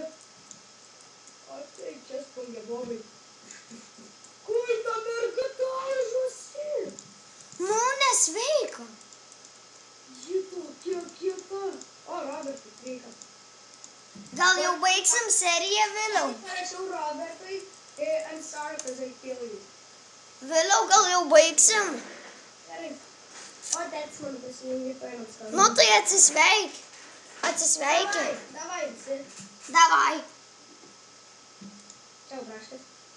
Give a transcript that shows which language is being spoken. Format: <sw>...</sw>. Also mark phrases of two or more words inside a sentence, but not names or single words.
<lt>O, tai čia spongia bobai. Kur ta merga talžosi? Nu, nesveika. Ji tokia kieta. O, Robertai, sveika. Gal jau baigsim seriją vėliau? Aš parašiau Robertui,</lt> <en>I'm sorry, because I kill you.</en> <lt>Vėliau gal jau baigsim? Gerai. O, tėtis man pasijungi paėmės kalbą. Nu, tai atsisveik. Atsisveikin. Davai, visi. Davai. Čiau, braškas.</lt>